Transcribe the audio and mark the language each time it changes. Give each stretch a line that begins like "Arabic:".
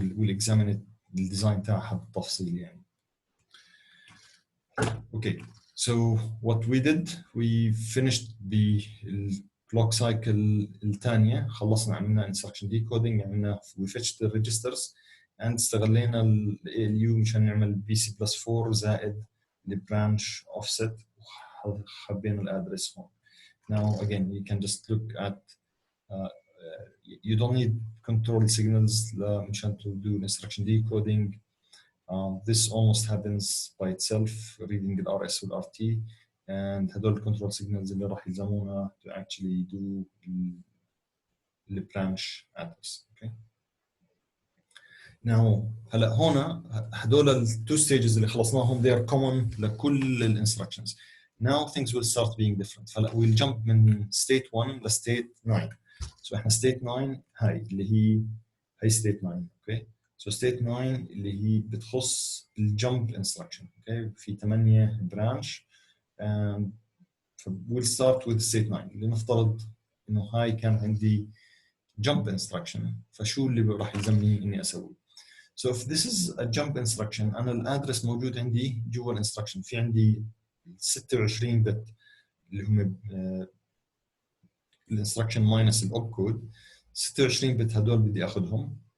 English: we'll examine
Arabic: الديزاين تاعها بالتفصيل يعني.
English: Okay, so what we did we finished بالclock cycle الثانية.
Arabic: خلصنا عملنا instruction decoding عملنا
English: we fetched the registers
Arabic: and استغلينا ال ALU مشان نعمل BC+4 زائد البرانش offset وخبينا الادرس هون.
English: Now again you can just look at you don't need control signals مشان to do instruction decoding. This almost happens by itself reading the RS وال RT and
Arabic: هدول control signals اللي راح يلزمونا
English: to actually do the branch address. Okay. Now
Arabic: هلا هون هدول ال two stages اللي خلصناهم
English: they are common لكل ال instructions. Now things will start being different. فهلا we'll jump من state 1 ل state 9.
Arabic: So احنا state 9 هاي اللي هي state 9 okay. So state 9 اللي هي بتخص الجمب instruction okay. في 8 branch and
English: we'll start with state 9
Arabic: اللي نفترض انه هاي كان عندي jump instruction فشو اللي راح يلزمني اني اسوي.
English: So if this is a jump instruction
Arabic: انا الادرس موجود عندي جوا الانستركشن في عندي 26 بت اللي هم الانستركشن ماينس الاوب كود 26 بت هدول بدي اخذهم.